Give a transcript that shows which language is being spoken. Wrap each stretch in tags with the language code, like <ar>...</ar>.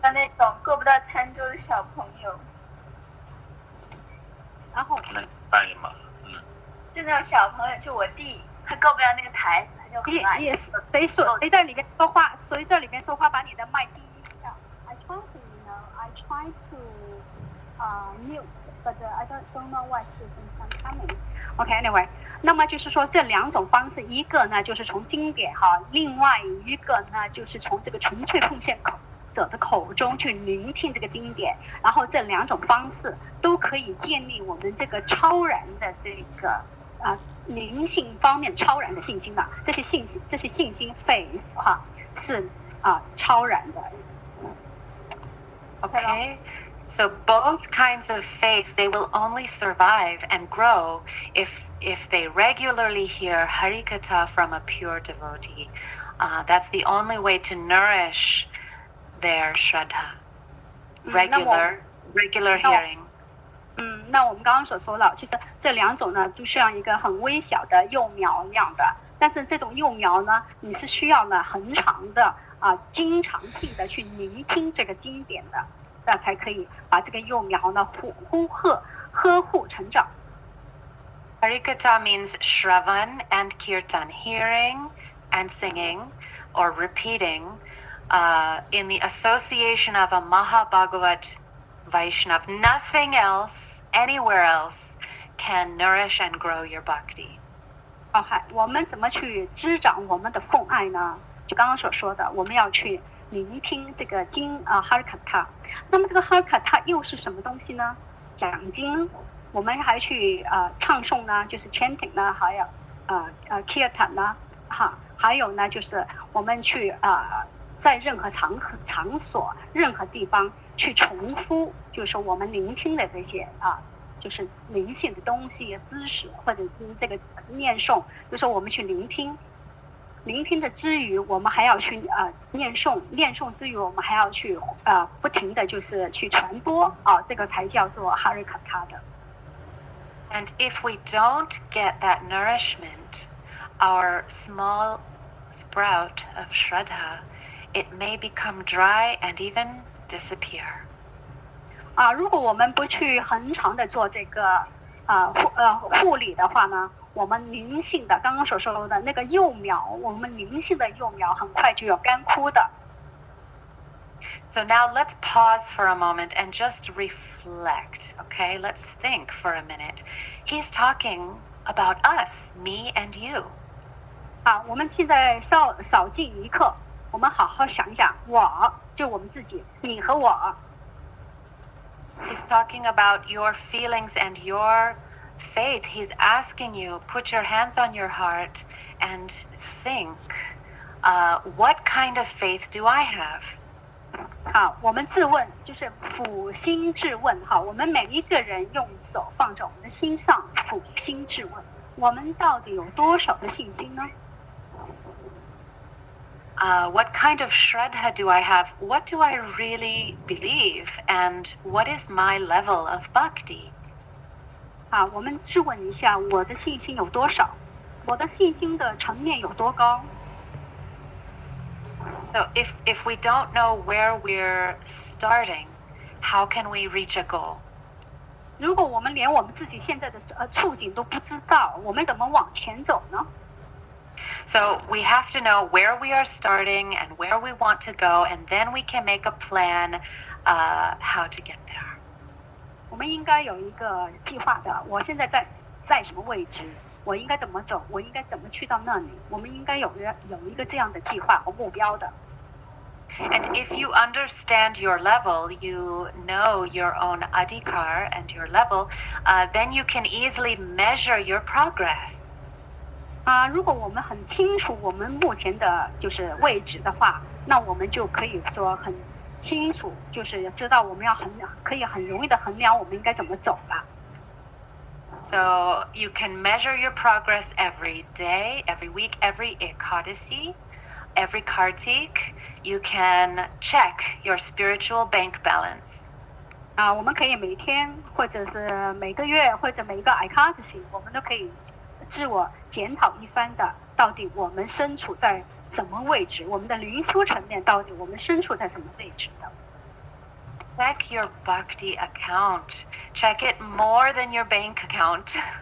<zh>的那种够不到餐桌的小朋友。然后翻译嘛，就那种小朋友，就我弟，他够不了那个台子，他就很爱。 Yes， 谁在里面说话？谁在里面说话？把你的麦静音一下。</zh> <en>I try to mute, but I don't know why it's coming. Okay, anyway.</en> <zh>那么就是说这两种方式，一个呢就是从经典哈，另外一个呢就是从这个纯粹奉献者的口中去聆听这个经典，然后这两种方式都可以建立我们这个超然的这个灵性方面超然的信心啊，这些信心 faith 哈是超然的。</zh> <en>Okay. So both kinds of faith, they will only survive and grow if they regularly hear Harikatha from a pure devotee. That's the only way to nourish their Shraddha. Regular hearing.</en> <zh>那我们刚刚所说了，其实这两种呢，就像一个很微小的幼苗一样的，但是这种幼苗呢，你是需要呢很长的经常性的去聆听这个经典的。那才可以把这个幼苗呢呵护成长。</zh> <en>Harikatha means Shravan and Kirtan, hearing and singing or repeating in the association of a Mahabhagavat Vaishnav. Nothing else, anywhere else, can nourish and grow your bhakti.</en> <zh>我们怎么去滋长我们的奉爱呢？就刚刚所说的，我们要去聆听这个Harikatha。那么这个Harikatha又是什么东西呢？讲经，我们还去唱诵呢，就是 chanting 呢，还有kirtan 呢，还有呢就是我们去在任何场所、任何地方去重复，就是说我们聆听的这些就是灵性的东西、知识或者这个念诵，就是说我们去聆听的之余，我们还要去念诵之余，我们还要去不停的就是去传播这个才叫做 Harikatha 的。</zh> <en>And if we don't get that nourishment, our small sprout of Shraddha, it may become dry and even disappear.</en> <zh>如果我们不去恒常的做这个护理的话呢，我们灵性的刚刚所说的那个幼苗，我们灵性的幼苗很快就有干枯的。</zh> <en>So now let's pause for a moment and just reflect, okay? Let's think for a minute. He's talking about us, me and you.</en> <zh>好，我们现在少静一刻，我们好好想一想，我就我们自己，你和我。</zh> <en>He's talking about your feelings and your faith. He's asking you, put your hands on your heart and think, what kind of faith do I have?</en> <zh>好，我们自问，就是俯心自问。好，我们每一个人用手放在我们的心上，俯心自问，我们到底有多少的信心呢</zh> <en>？What kind of shraddha do I have? What do I really believe? And what is my level of bhakti?</en> <zh>我们质问一下，我的信心有多少？我的信心的层面有多高？</zh> <en>So if we don't know where we're starting, how can we reach a goal?</en> <zh>如果我们连我们自己现在的处境都不知道，我们怎么往前走呢？</zh> <en>So we have to know where we are starting and where we want to go, and then we can make a plan how to get there.</en> <zh>我们应该有一个计划的。我现在在什么位置？我应该怎么走？我应该怎么去到那里？我们应该有一个这样的计划和目标的。</zh> <en>And if you understand your level, you know your own adhikar and your level, then you can easily measure your progress.</en> <zh>如果我们很清楚我们目前的就是位置的话，那我们就可以说很清楚，就是知道我们要可以很容易的衡量我们应该怎么走了。</zh> <en>So you can measure your progress every day, every week, every Ekadasi, every Kartik. You can check your spiritual bank balance.</en> <zh>我们可以每天或者是每个月或者每一个 Ekadasi， 我们都可以自我检讨一番的，到底我们身处在什么位置，我们的灵修层面到底我们身处在什么位置的。</zh> <en>Check your bhakti account. Check it more than your bank account.</en>